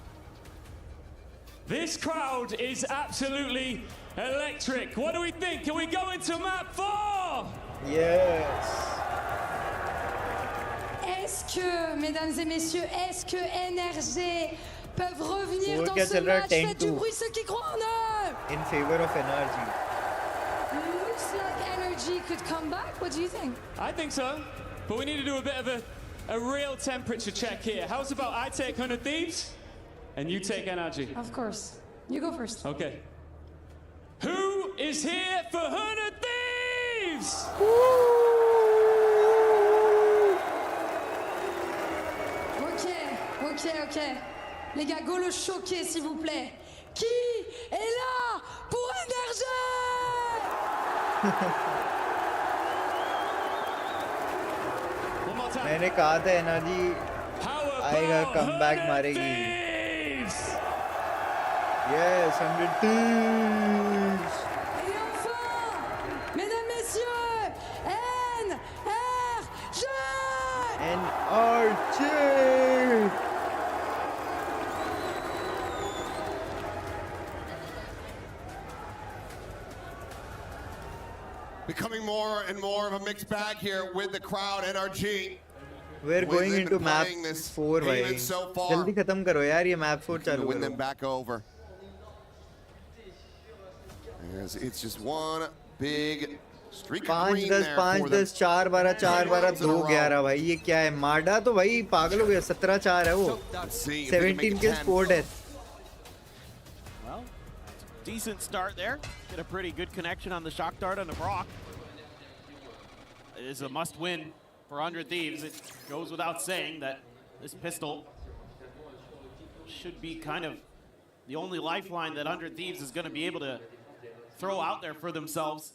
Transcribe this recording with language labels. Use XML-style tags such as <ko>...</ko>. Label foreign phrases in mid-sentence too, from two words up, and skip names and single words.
<en>This crowd is absolutely electric. What do we think? Can we go into map 4? Yes.</en> <fr>Est-ce que, mesdames et messieurs, est-ce que NRG peuvent revenir dans</fr> <hi>क्या</hi> <fr>ce</fr> <hi>चल रहा है?</hi> <fr>match. Faites du 10-2 bruit ceux qui croient en eux.</fr> <en>in favor of NRG. Looks like NRG could come back. What do you think? I think so, but we need to do a bit of a real temperature check here. How's about I take 100 Thieves and you take NRG? Of course. You go first. Okay. Who is here for 100 Thieves? Ok.</en> <fr>Les gars, go le choquer s'il vous plaît. Qui est là pour NRG?</fr> <hi>मैंने कहा था NRG आएगा, comeback मारेगी.</hi> <en>Yes, 100 Thieves.</en> <fr>Et enfin, mesdames, messieurs, NRG. NRG.</fr> <en>Becoming more and more of a mixed bag here with the crowd. NRG. We're going into map 4 भाई. So far.</en> <hi>जल्दी खत्म करो यार, ये map 4 चालू win करो.</hi> <en>them back over. It's just one big streak of green there for them.</en> <hi>5-10 4-12 4-12 2-11 भाई, ये क्या है? माडा तो भाई पागल हो गया. 17-4 है वो.</hi> <en>17 kills 4 deaths. Well, decent start there. Get a pretty good connection on the shock dart on the Brock. It is a must win for 100 Thieves. It goes without saying that this pistol should be kind of the only lifeline that 100 Thieves is going to be able to throw out there for themselves.</en>